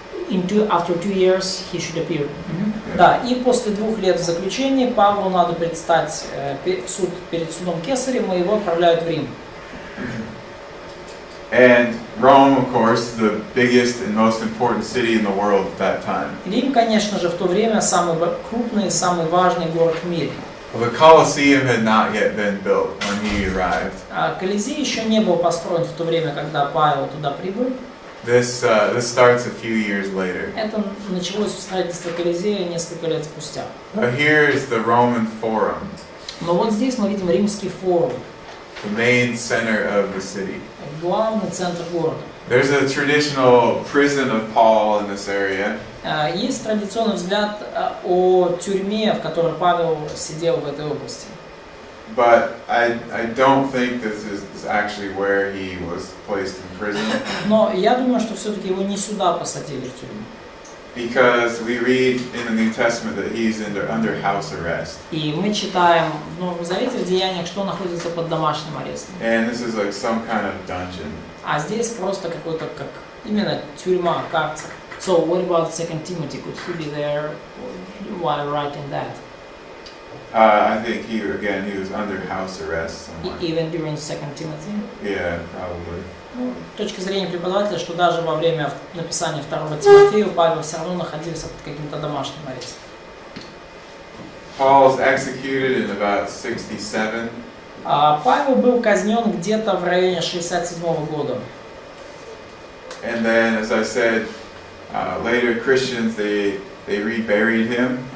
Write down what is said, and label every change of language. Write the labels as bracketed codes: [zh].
[ru] И [en] after 2 years, he should appear. [ru] Да, и после 2 лет в заключении Павлу надо предстать перед судом Кесарем, и его отправляют в Рим. [en] And Rome, of course, the biggest and most important city in the world at that time. [ru] Рим, конечно же, в то время самый крупный, самый важный город в мире. [en] The Colosseum had not yet been built when he arrived. [ru] Колизей еще не был построен в то время, когда Павел туда прибыл. [en] This starts a few years later. [ru] Это началось строительство Колизея несколько лет спустя. [en] Here is the Roman Forum, [ru] Но вот здесь мы видим римский форум, [en] the main center of the city. [ru] главный центр города. [en] There's a traditional prison of Paul in this area. [ru] Есть традиционный взгляд о тюрьме, в которой Павел сидел в этой области. [en] But I don't think this is actually where he was placed in prison. [ru] Но я думаю, что все-таки его не сюда посадили в тюрьму. [en] Because we read in the New Testament that he's under house arrest. [ru] И мы читаем в Новом Завете в Деяниях, что находится под домашним арестом. [en] And this is like some kind of dungeon. [ru] А здесь просто какой-то как именно тюрьма, карцер. [en] So what about 2 Timothy? Could he be there while writing that? I think he was under house arrest somewhere. Even during 2 Timothy? Yeah, probably. [ru] Ну, с точки зрения преподавателя, что даже во время написания 2 Тимофею Павел все равно находился под каким-то домашним арестом. [en] Paul was executed in about 67. [ru] Павел был казнен где-то в районе 67 года. [en] And then, as I said, later Christians they reburied him.